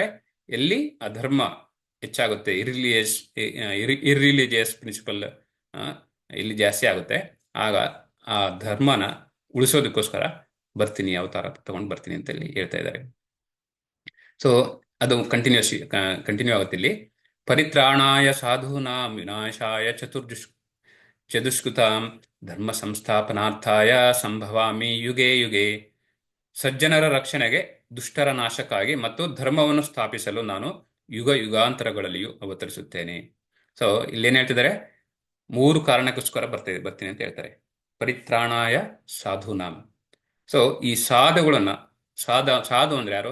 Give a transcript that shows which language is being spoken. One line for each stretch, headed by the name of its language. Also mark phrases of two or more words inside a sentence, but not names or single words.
Kannada: ಎಲ್ಲಿ ಅಧರ್ಮ ಹೆಚ್ಚಾಗುತ್ತೆ,
English: irreligious principle
Kannada: ಇಲ್ಲಿ ಜಾಸ್ತಿ ಆಗುತ್ತೆ, ಆಗ ಆ ಧರ್ಮನ ಉಳಿಸೋದಕ್ಕೋಸ್ಕರ ಬರ್ತೀನಿ, ಅವತಾರ ತಗೊಂಡು ಬರ್ತೀನಿ ಅಂತ ಇಲ್ಲಿ ಹೇಳ್ತಾ ಇದ್ದಾರೆ. ಸೊ ಅದು ಕಂಟಿನ್ಯೂ ಆಗುತ್ತೆ ಇಲ್ಲಿ.
Sanskrit: ಪರಿತ್ರಾಣಾಯ ಸಾಧೂನಾಂ ವಿನಾಶಾಯ ಚತುಷ್ಕೃತಾಂ ಧರ್ಮ ಸಂಸ್ಥಾಪನಾರ್ಥಾಯ ಸಂಭವಾಮಿ ಯುಗೆ ಯುಗೆ.
Kannada: ಸಜ್ಜನರ ರಕ್ಷಣೆಗೆ, ದುಷ್ಟರ ನಾಶಕ್ಕಾಗಿ ಮತ್ತು ಧರ್ಮವನ್ನು ಸ್ಥಾಪಿಸಲು ನಾನು ಯುಗ ಯುಗಾಂತರಗಳಲ್ಲಿಯೂ ಅವತರಿಸುತ್ತೇನೆ. ಸೊ ಇಲ್ಲೇನು ಹೇಳ್ತಿದ್ದಾರೆ? 3 ಕಾರಣಕ್ಕೋಸ್ಕರ ಬರ್ತೀನಿ ಅಂತ ಹೇಳ್ತಾರೆ.
Sanskrit: ಪರಿತ್ರಾಣಾಯ ಸಾಧೂನಾಂ.
Kannada: ಸೊ ಈ ಸಾಧುಗಳನ್ನ, ಸಾಧು ಅಂದ್ರೆ ಯಾರು?